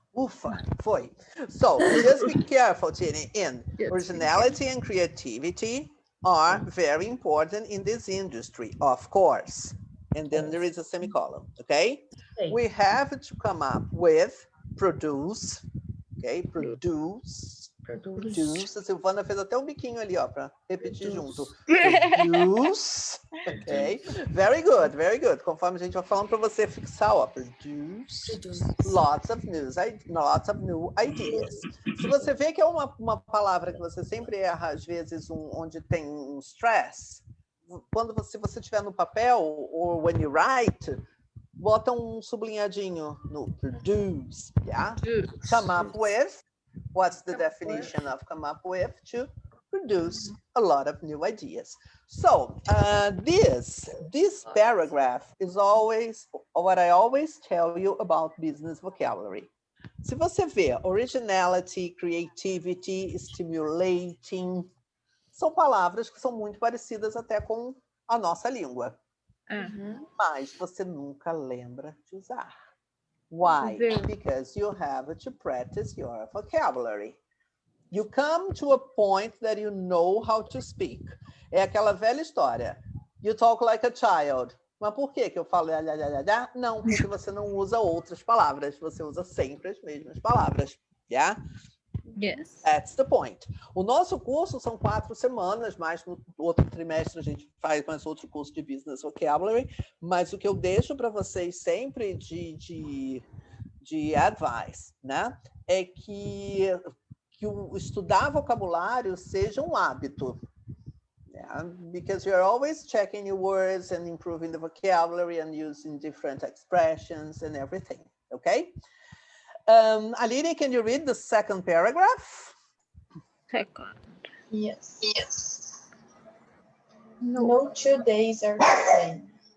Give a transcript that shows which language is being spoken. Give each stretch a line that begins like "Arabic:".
Portuguese: Ufa, foi.
English: So just be careful, Tini. Originality and creativity are very important in this industry, of course. And then there is a semicolon, okay? We have to come up with produce, okay? Produce.
Portuguese: A Silvana fez até um biquinho ali, ó, para repetir junto.
English: Produce, ok? Very good, very good.
Portuguese: Conforme a gente vai falando para você fixar, ó,
English: produce lots of new ideas.
Portuguese: Se você vê que é uma palavra que você sempre erra, às vezes, onde tem um stress, se você tiver no papel, ou
English: when you write,
Portuguese: bota um sublinhadinho no produce, yeah?
English: Come up with. What's the definition of come up with? To produce a lot of new ideas. So this paragraph is always what I always tell you about business vocabulary.
Portuguese: Se você vê originality, creativity, stimulating, são palavras que são muito parecidas até com a nossa língua. Mas você nunca lembra de usar.
English: Why? Because you have to practice your vocabulary. You come to a point that you know how to speak.
Portuguese: É aquela velha história.
English: You talk like a child.
Portuguese: Mas por que eu falo? Não, porque você não usa outras palavras. Você usa sempre as mesmas palavras.
English: Yeah? Yes. That's the point.
Portuguese: O nosso curso são 4 semanas, mas no outro trimestre a gente faz mais outro curso de Business Vocabulary, mas o que eu deixo para vocês sempre de advice, né, é que o estudar vocabulário seja um hábito.
English: Yeah? Because you're always checking new words and improving the vocabulary and using different expressions and everything, okay? Aline, can you read the second paragraph? Second. Yes. No 2 days are the same.